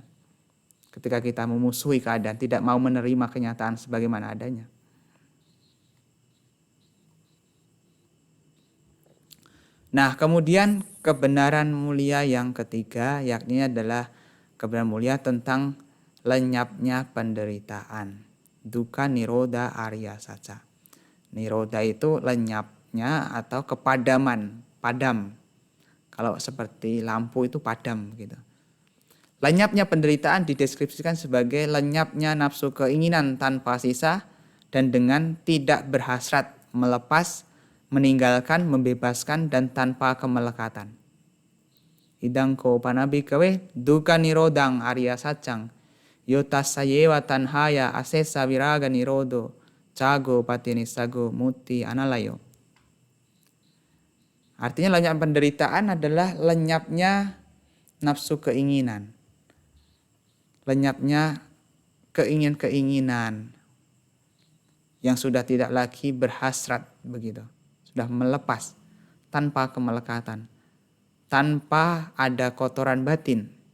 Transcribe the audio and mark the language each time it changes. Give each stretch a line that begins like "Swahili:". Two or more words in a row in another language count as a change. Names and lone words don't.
Indonesian: Ketika kita memusuhi keadaan, tidak mau menerima kenyataan sebagaimana adanya. Nah, kemudian kebenaran mulia yang ketiga yakni adalah kebenaran mulia tentang lenyapnya penderitaan.
Pali: Dukkha nirodha arya saca.
Indonesian: Nirodha itu lenyapnya atau kepadaman, padam. Kalau seperti lampu itu padam gitu. Lenyapnya penderitaan dideskripsikan sebagai lenyapnya nafsu keinginan tanpa sisa dan dengan tidak berhasrat, melepas, meninggalkan, membebaskan, dan tanpa kemelekatan.
Pali: Idang ko panabhikawe dukkha nirodhang arya sacang yotasayewa tanhaya asesa viraga nirodo cago patinisago muti analayo.
Indonesian: Artinya lenyap penderitaan adalah lenyapnya nafsu keinginan. Lenyapnya keinginan-keinginan yang sudah tidak lagi berhasrat begitu. Sudah melepas tanpa kemelekatan, tanpa ada kotoran batin.